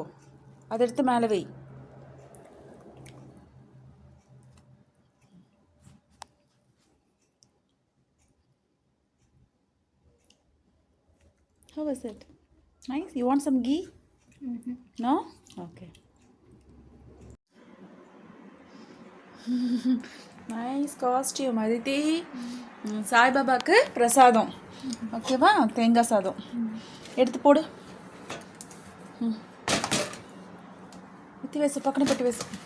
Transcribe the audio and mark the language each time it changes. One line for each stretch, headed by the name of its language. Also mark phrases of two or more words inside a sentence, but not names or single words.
Tamil: அதை எடுத்து மேலே வை.
English: How was it? Nice. You want some ghee? No? Okay. nice costume அதித்தி.
Tamil: சாய்பாபாவுக்கு பிரசாதம். ஓகேவா? தேங்காய் சாதம் எடுத்து போடு.
Telugu: ఎత్తి వేసు, పక్కన పెట్టి వేసు.